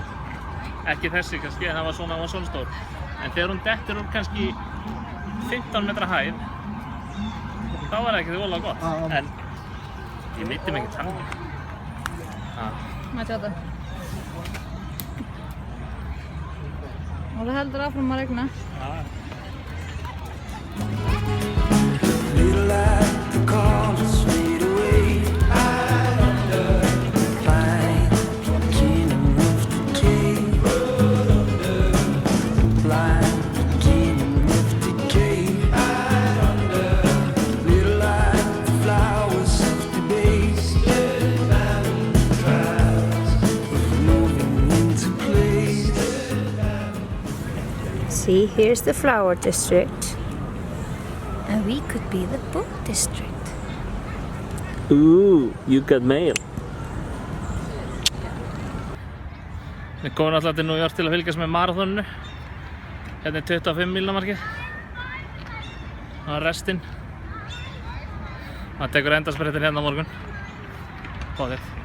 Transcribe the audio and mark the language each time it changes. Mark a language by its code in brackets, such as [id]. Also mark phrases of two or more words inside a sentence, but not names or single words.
[is] Ekki þessi kannski, það var svona stór. En þegar hún dettur úr kannski 15 metra hæð, þá var það ekki því voðalega gott. En ég meiddi mig ekki þannig. Má sjá þetta. Og það heldur áfram að regna. [en] Little light, the colors fade away. Blind, beginning of the day. Blind, beginning of the day. Little light, the flowers of the base. Moving into place. See, here's the flower district. And we could be the book district. Ooh, you got mail. [is] Við komum alltaf til New York til að fylgjast með marathoninu. Hérna er 25 mílna markið. Það er restinn. Það tekur endasprettin hérna á morgun. Bóðið.